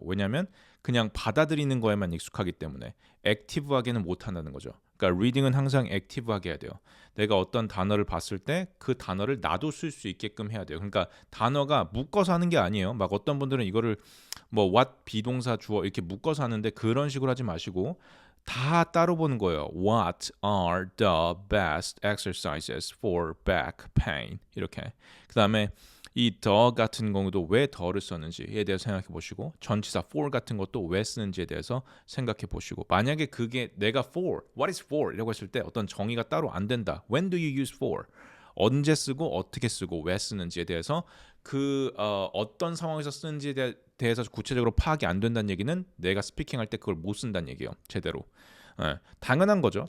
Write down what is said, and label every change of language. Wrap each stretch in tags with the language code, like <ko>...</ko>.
<ko>왜냐하면 그냥 받아들이는 거에만 익숙하기 때문에 액티브하게는 못 한다는 거죠. 그러니까 리딩은 항상 액티브하게 해야 돼요. 내가 어떤 단어를 봤을 때 그 단어를 나도 쓸 수 있게끔 해야 돼요. 그러니까 단어가 묶어서 하는 게 아니에요. 막 어떤 분들은 이거를 뭐 what 비동사 주어 이렇게 묶어서 하는데 그런 식으로 하지 마시고 다 따로 보는 거예요.</ko> <en>What are the best exercises for back pain?</en> <ko>이렇게. 그다음에 이 the 같은 경우도 왜 the를 썼는지에 대해서 생각해 보시고 전치사 for 같은 것도 왜 쓰는지에 대해서 생각해 보시고 만약에 그게 내가 for, what is for? 이라고 했을 때 어떤 정의가 따로 안 된다.</ko> <en>When do you use for?</en> <ko>언제 쓰고 어떻게 쓰고 왜 쓰는지에 대해서 어떤 상황에서 쓰는지에 대해서 구체적으로 파악이 안 된다는 얘기는 내가 스피킹할 때 그걸 못 쓴다는 얘기예요. 제대로. 당연한 거죠.</ko>